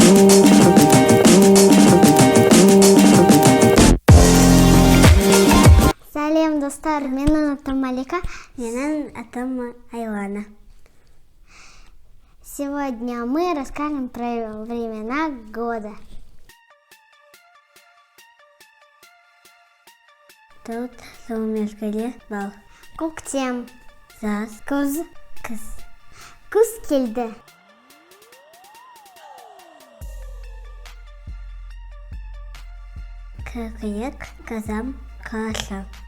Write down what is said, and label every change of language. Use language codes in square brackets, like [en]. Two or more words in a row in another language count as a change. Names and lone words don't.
[kk] Сәлем, достар, менің атым Малика. Менің атым Айлана. [ru] Сегодня мы расскажем про времена года. [kk] Тут сол мезгілде бал. Көктем, Жаз, күз, күз, күз келді. қыркүйек, қазан, қараша.